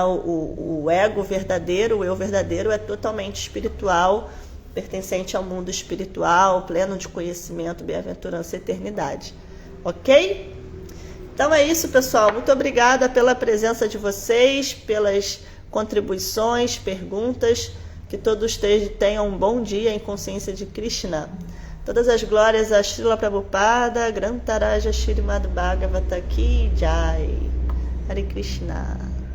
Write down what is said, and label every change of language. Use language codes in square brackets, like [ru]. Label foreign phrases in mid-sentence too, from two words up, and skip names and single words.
[pt] O ego verdadeiro, o eu verdadeiro é totalmente espiritual, pertencente ao mundo espiritual, pleno de conhecimento, bem-aventurança e eternidade. Ok? Então é isso, pessoal. Muito obrigada pela presença de vocês, pelas contribuições, perguntas. Que todos tenham um bom dia em consciência de Krishna. Todas as glórias a Srila Prabhupada, Grantaraja Shrimad Bhagavata [hi] की जय. [pt] Hare Krishna.